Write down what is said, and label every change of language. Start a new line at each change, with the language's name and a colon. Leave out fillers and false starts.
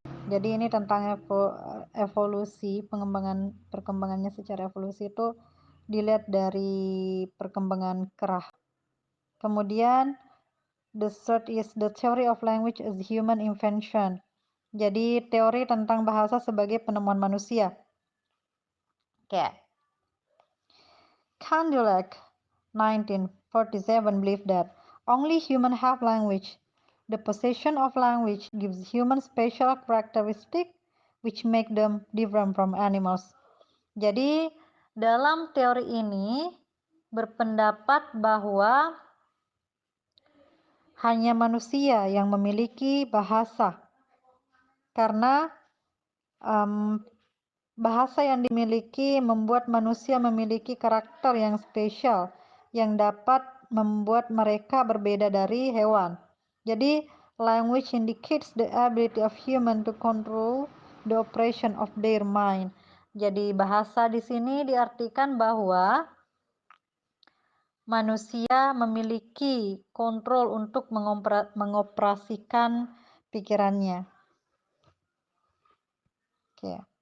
Indonesian: Jadi ini tentang evolusi, perkembangannya secara evolusi itu dilihat dari perkembangan kera. Kemudian
English: the third is the theory of language as human invention.
Indonesian: Jadi teori tentang bahasa sebagai penemuan manusia. Okay.
English: Candillac 1947 believed that only humans have language. The possession of language gives humans special characteristics which make them different from animals.
Indonesian: Jadi dalam teori ini berpendapat bahwa hanya manusia yang memiliki bahasa, karena bahasa yang dimiliki membuat manusia memiliki karakter yang spesial yang dapat membuat mereka berbeda dari hewan. Jadi,
English: language indicates the ability of human to control the operation of their mind.
Indonesian: Jadi, bahasa di sini diartikan bahwa manusia memiliki kontrol untuk mengoperasikan pikirannya. Oke.